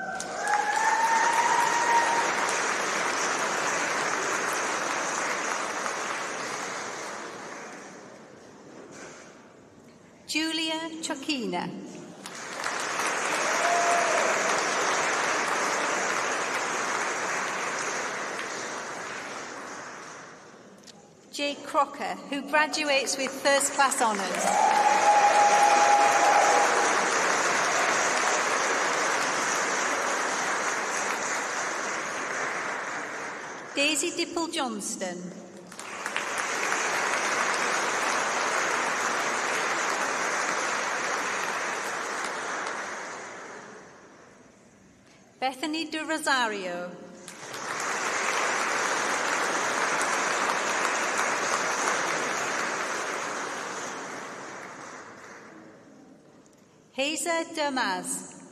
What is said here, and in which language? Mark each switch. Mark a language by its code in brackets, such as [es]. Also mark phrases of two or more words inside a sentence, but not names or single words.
[en] Julia Chokina. Jay Crocker, who graduates with first class honours. Daisy Dipple-Johnston. Bethany de Rosario. Hazer Damas.